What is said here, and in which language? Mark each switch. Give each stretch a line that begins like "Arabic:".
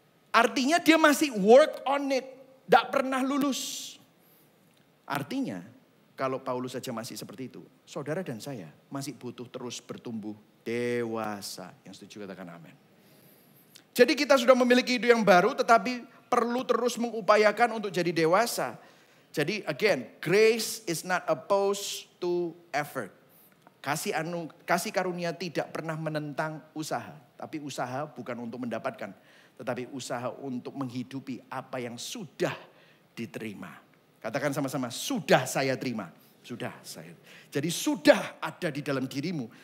Indonesian: Artinya dia masih
English: work on it,
Indonesian: gak pernah lulus. Artinya kalau Paulus saja masih seperti itu, saudara dan saya masih butuh terus bertumbuh dewasa. Yang setuju katakan amin. Jadi kita sudah memiliki hidup yang baru tetapi perlu terus mengupayakan untuk jadi dewasa. Jadi
English: again, grace is not opposed to effort.
Indonesian: Kasih karunia tidak pernah menentang usaha. Tapi usaha bukan untuk mendapatkan. Tetapi usaha untuk menghidupi apa yang sudah diterima. Katakan sama-sama, sudah saya terima. Sudah saya. Jadi sudah ada di dalam dirimu.